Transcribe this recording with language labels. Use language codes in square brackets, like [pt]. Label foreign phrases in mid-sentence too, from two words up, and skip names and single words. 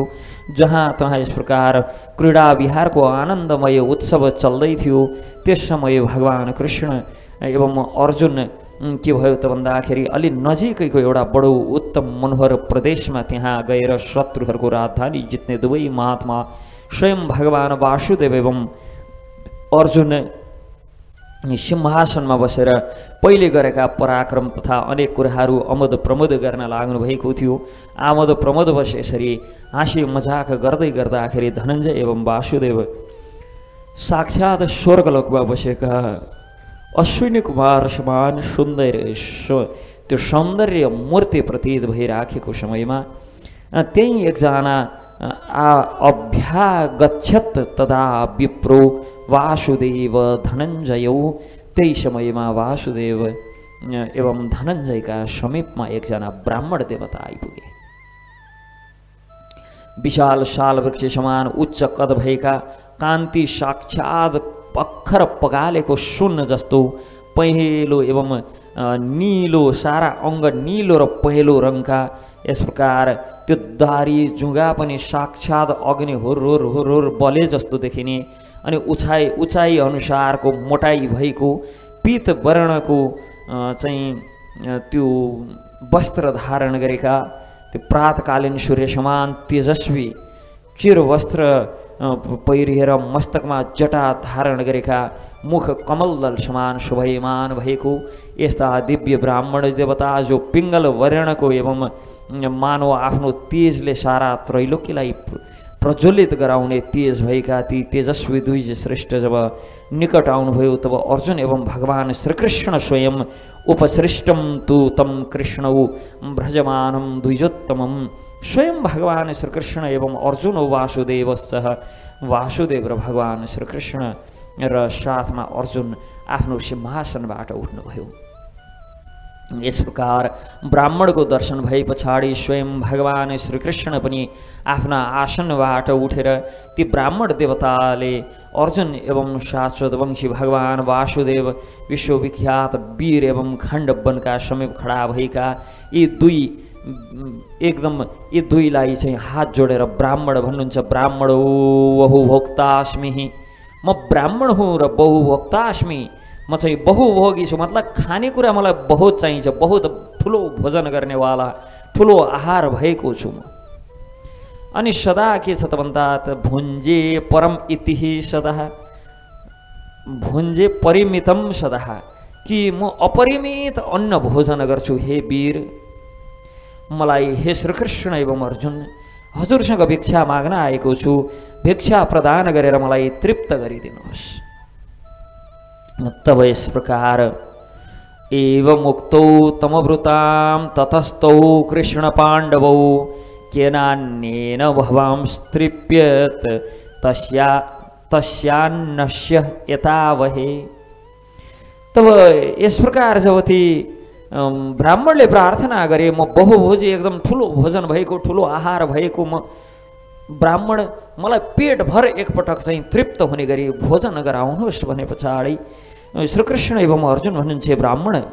[ne] जहाँ तहाँ यस प्रकार क्रीडा विहारको आनन्दमय उत्सव चल्दै थियो। त्यस समय भगवान् कृष्ण एवं अर्जुन के भयो त भन्दाखेरि अलि नजिकैको एउटा बडो उत्तम मनोहर प्रदेशमा त्यहाँ गएर शत्रुहरूको राजधानी जित्ने दुवै महात्मा स्वयं भगवान् वासुदेव एवं अर्जुन सिंहासनमा बसेर पहिले गरेका पराक्रम तथा अनेक कुराहरू आमोद प्रमोद गर्न लाग्नु भएको थियो। आमोद प्रमोद बस यसरी हाँसी मजाक गर्दै गर्दाखेरि धनञ्जय एवं वासुदेव साक्षात् स्वर्गलोकमा बसेका अश्विनी कुमार समान सुन्दर त्यो सौन्दर्य मूर्ति प्रतीत भइराखेको समयमा त्यही एकजना [sa] अभ्यागच्छत् तदा विप्रो वासुदेव धनञ्जयौ। [ne] त्यही समयमा वासुदेव एवं धनञ्जयका समीपमा एकजना ब्राह्मण देवता आइपुगे। विशाल साल वृक्ष समान उच्च कद भएका, कान्ति साक्षात् पक्खर पगालेको सुन जस्तो पहेँलो एवं नीलो, सारा अङ्ग नीलो र पहेँलो रङका। यस प्रकार त्यो दारी जुङ्गा पनि साक्षात् अग्नि हुर्हुर हुर्हुर बले जस्तो देखिने। अनि उचाइ अनुसारको मोटाइ भएको पीत वर्णको चाहिँ त्यो वस्त्र धारण गरेका, त्यो प्रातकालीन सूर्य समान तेजस्वी चिर वस्त्र पहिरिएर मस्तकमा जटा धारण गरेका, मुख कमलदल समान शोभयमान भएको यस्ता दिव्य ब्राह्मण देवता जो पिङ्गल वर्णको एवं मानव आफ्नो तेजले सारा त्रैलोक्यलाई प्रज्वलित गराउने तेज भएका ती तेजस्वी द्विज श्रेष्ठ जब निकट आउनुभयो तब अर्जुन एवं भगवान् श्रीकृष्ण स्वयं [sa] उपसृष्टम तु तम कृष्णौ भ्रजमानं द्विजोत्तमं। [ne] स्वयं भगवान् श्रीकृष्ण एवं अर्जुन वासुदेव सह वासुदेव र भगवान् श्रीकृष्ण र साथमा अर्जुन आफ्नो सिंहासनबाट उठ्नुभयो। यस प्रकार ब्राह्मणको दर्शन भए पछाडि स्वयं भगवान् श्रीकृष्ण पनि आफ्ना आसनबाट उठेर ती ब्राह्मण देवताले अर्जुन एवं शाश्वत वंशी भगवान् वासुदेव विश्वविख्यात वीर एवं खण्डवनका समीप खडा भएका यी दुईलाई चाहिँ हात जोडेर ब्राह्मण भन्नुहुन्छ। [sa] ब्राह्मणो बहुभोक्तास्मि, [ne] म ब्राह्मण हुँ र बहुभोक्तास्मि, म चाहिँ बहुभोगी छु, मतलब खानेकुरा मलाई बहुत चाहिन्छ, बहुत ठुलो भोजन गर्नेवाला ठुलो आहार भएको छु म। अनि सदा के छ त भन्दा त [sa] भुञ्जे परम इतिहि सदा, भुञ्जे परिमितम सदा, [ne] कि म अपरिमित अन्न भोजन गर्छु हे वीर। मलाई हे श्रीकृष्ण एवं अर्जुन हजुरसँग भिक्षा माग्न आएको छु, भिक्षा प्रदान गरेर मलाई तृप्त गरिदिनुहोस्। तब यस प्रकार [sa] एवं मुक्तौ तमवृतां ततस्तौ कृष्ण पाण्डवौ केनान्येन भवांस्तृप्यत तस्यान्नस्य एतावहे। [ne] तब यस प्रकार जब ती ब्राह्मणले प्रार्थना गरे, म बहुभोजी एकदम ठुलो भोजन भएको ठुलो आहार भएको म ब्राह्मण, मलाई पेटभर एकपटक चाहिँ तृप्त हुने गरी भोजन गराउनुहोस् भने पछाडि श्रीकृष्ण एवं अर्जुन भन्नुहुन्छ ब्राह्मण